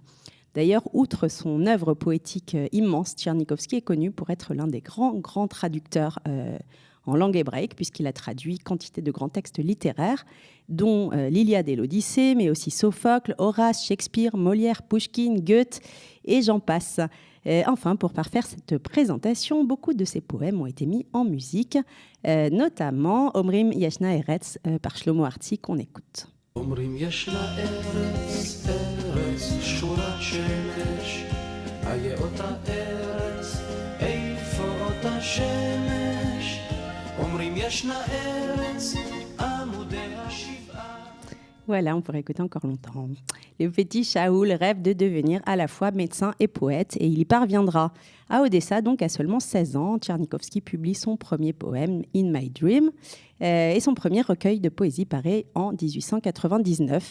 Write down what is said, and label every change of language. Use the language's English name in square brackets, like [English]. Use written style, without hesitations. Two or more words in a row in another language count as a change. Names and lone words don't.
[French] D'ailleurs, outre son œuvre poétique immense, Tchernikovski est connu pour être l'un des grands traducteurs en langue hébraïque, puisqu'il a traduit quantité de grands textes littéraires, dont l'Iliade et l'Odyssée, mais aussi Sophocle, Horace, Shakespeare, Molière, Pouchkine, Goethe, et j'en passe. Enfin, pour parfaire cette présentation, beaucoup de ses poèmes ont été mis en musique, notamment Omrim Yashna Eretz par Shlomo Artzi, qu'on écoute. [Hebrew] אומרים יש לה ארץ, ארץ שורת שמש, איה אותה ארץ, איפה אותה שמש, אומרים ישנה ארץ, עמודי השבעה. [French] Voilà, on pourrait écouter encore longtemps. Le petit Shaul rêve de devenir à la fois médecin et poète, et il y parviendra. À Odessa, donc à seulement 16 ans, Tchernikovski publie son premier poème, In My Dream, et son premier recueil de poésie paraît en 1899.